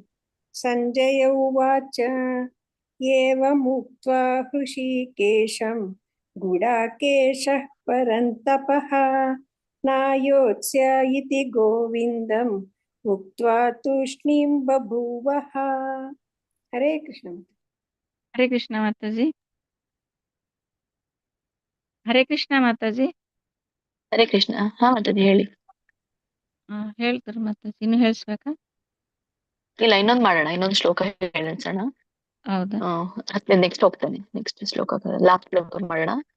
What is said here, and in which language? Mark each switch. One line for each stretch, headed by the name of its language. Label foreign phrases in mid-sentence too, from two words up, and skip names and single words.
Sanskrit: सञ्जय उवाच एवमुक्त्वा हृषीकेशं गुडाकेशः परन्तपः नायोत्स्य इति गोविन्दम् उक्त्वा तूष्णीं बभूवः. हरे कृष्ण.
Kannada: ಹರೇ ಕೃಷ್ಣ ಮಾತಾಜಿ. ಹರೇ ಕೃಷ್ಣ ಮಾತಾಜಿ. ಹರೇ ಕೃಷ್ಣ. ಹಾ ಮಾತಾಜಿ ಹೇಳಿ. ಹೇಳ್ತಾರೆ ಮಾತಾಜಿ. ಇನ್ನು ಹೇಳಿಸ್ಬೇಕಾ? ಇಲ್ಲ, ಇನ್ನೊಂದು ಮಾಡೋಣ, ಇನ್ನೊಂದು ಶ್ಲೋಕ ಹೇಳಿಸೋಣ. ಹೌದಾ? ಮತ್ತೆ ನೆಕ್ಸ್ಟ್ ಹೋಗ್ತಾನೆ. ನೆಕ್ಸ್ಟ್ ಶ್ಲೋಕ ಲಾಸ್ಟ್ ಶ್ಲೋಕ ಮಾಡೋಣ.